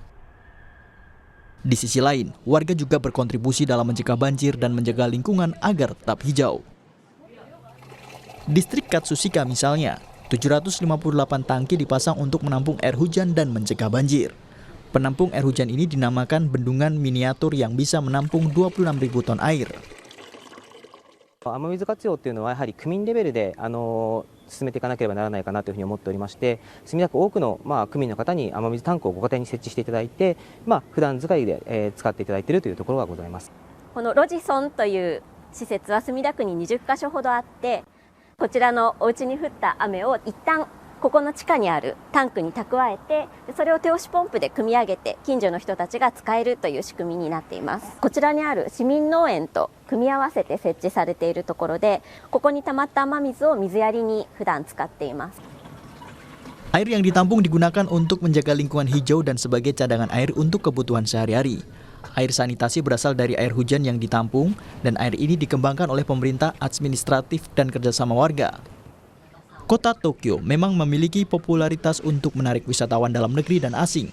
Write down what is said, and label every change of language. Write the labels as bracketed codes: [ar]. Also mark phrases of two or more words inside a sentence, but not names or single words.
[id] Di sisi lain, warga juga berkontribusi dalam mencegah banjir dan menjaga lingkungan agar tetap hijau. Distrik Katsushika misalnya, 758 tangki dipasang untuk menampung air hujan dan mencegah banjir. Penampung air hujan ini dinamakan bendungan miniatur yang bisa menampung 26.000 ton air. [ja] 雨水活用というのはやはり区民レベルで進めていかなければならないかなというふうに思っておりまして、墨田区多くの区民の方に雨水タンクをご家庭に設置していただいて、普段使いで使っていただいているというところがございます。このロジソンという施設は墨田区に20カ所ほどあって、こちらのお家に降った雨を一旦ここの地下にあるタンクに蓄えて、それを手押しポンプで汲み上げて近所の人たちが使えるという仕組みになっています。こちらにある市民農園と組み合わせて設置されているところで、ここに溜まった雨水を水やりに普段使っています。 [id] Air yang ditampung digunakan untuk menjaga lingkungan hijau dan sebagai cadangan air untuk kebutuhan sehari-hari. Air sanitasi berasal dari air hujan yang ditampung, dan air ini dikembangkan oleh pemerintah, administratif, dan kerjasama warga. Kota Tokyo memang memiliki popularitas untuk menarik wisatawan dalam negeri dan asing.